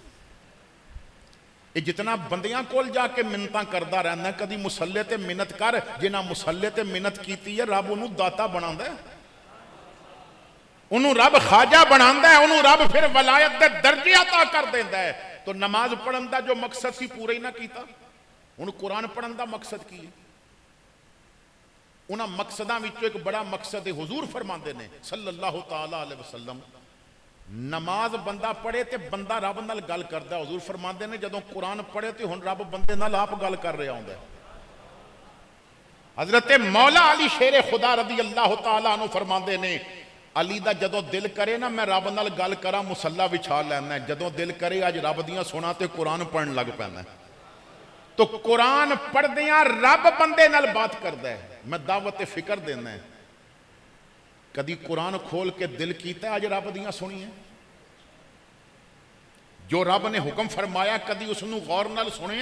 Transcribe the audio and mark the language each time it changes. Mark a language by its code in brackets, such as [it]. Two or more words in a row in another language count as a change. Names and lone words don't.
[pa] یہ جتنا بندیاں کول جاکے منتاں کردا رہندا، کدی مصلے تے منت کر، جنہاں مصلے تے منت کیتی ہے رب اوہنوں داتا بناندا ہے، انہوں نے رب خواجہ بناندا ہے، انہوں نے رب فیر ولایت دے درجے عطا کر دیندا ہے. تو نماز پڑھن کا جو مقصد سی پورا ہی نہ کیا۔ ہن قرآن پڑھن کا مقصد کی ہے? اوہناں مقصداں وچوں اک بڑا مقصد ہے، حضور فرماندے نے [ar] صلى الله تعالى عليه وسلم, [pa] نماز بندہ پڑھے تو بندہ رب نال گل کردا. حضور فرماندے نے جدوں قرآن پڑھے تو ہن رب بندے نال آپ گل کر رہا ہندا ہے. حضرت مولا علی شیر خدا [ar] رضي الله تعالى عنه [pa] فرماندے نے علی دا جدوں دل کرے نا میں رب نال گل کراں مصلا وچھا لینا، جدوں دل کرے اج رب دیاں سناں تے قرآن پڑھن لگ پیندا. تو قرآن پڑھدیاں رب بندے نال بات کردا ہے. میں دعوت فکر دینا ہے، کدی قرآن کھول کے دل کیتا اج رب دیاں سنیے، جو رب نے حکم فرمایا کدی اوہنوں غور نال سنیا.